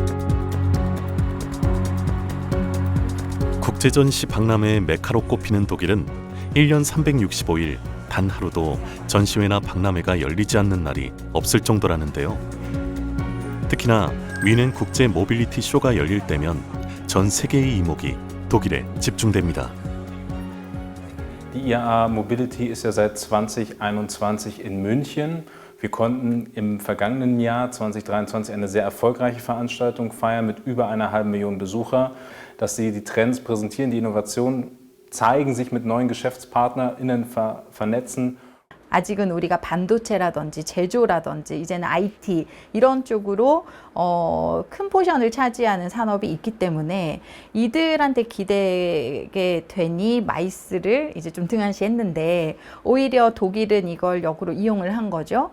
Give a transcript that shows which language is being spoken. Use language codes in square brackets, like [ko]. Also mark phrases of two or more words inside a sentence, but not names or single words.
[ko] 국제전시 박람회의 메카로 꼽히는 독일은 1년 365일 단 하루도 전시회나 박람회가 열리지 않는 날이 없을 정도라는데요. 특히나 위넨 국제 모빌리티 쇼가 열릴 때면 전 세계의 이목이 독일에 집중됩니다. [de] Die IAA Mobility ist ja seit 2021 in München. Wir konnten im vergangenen Jahr 2023 eine sehr erfolgreiche Veranstaltung feiern mit über 1,5 Million Besucher, dass sie die Trends präsentieren, die Innovationen zeigen, sich mit neuen GeschäftspartnerInnen vernetzen. [ko] 아직은 우리가 반도체라든지 제조라든지 이제는 IT 이런 쪽으로 큰 포션을 차지하는 산업이 있기 때문에 이들한테 기대게 되니 마이스를 이제 좀 등한시했는데, 오히려 독일은 이걸 역으로 이용을 한 거죠.